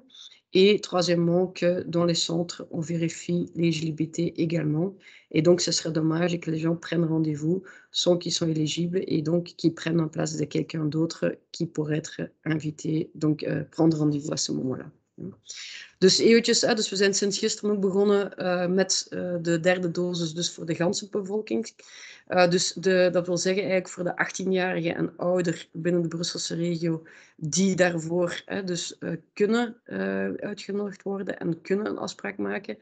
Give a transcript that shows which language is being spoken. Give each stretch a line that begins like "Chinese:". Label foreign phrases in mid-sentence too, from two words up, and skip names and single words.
French: Et troisièmement, que dans les centres, on vérifie l'éligibilité également. Et donc, ce serait dommage que les gens prennent rendez-vous sans qu'ils soient éligibles et donc qu'ils prennent en place de quelqu'un d'autre qui pourrait être invité, donc prendre rendez-vous à ce moment-là.
Dutch: Dus eventjes, dus we zijn sinds gisteren ook begonnen met de derde dosis dus voor de ganse bevolking. Dat wil zeggen eigenlijk voor de 18-jarigen en ouder binnen de Brusselse regio die daarvoor dus kunnen uitgenodigd worden en kunnen een afspraak maken.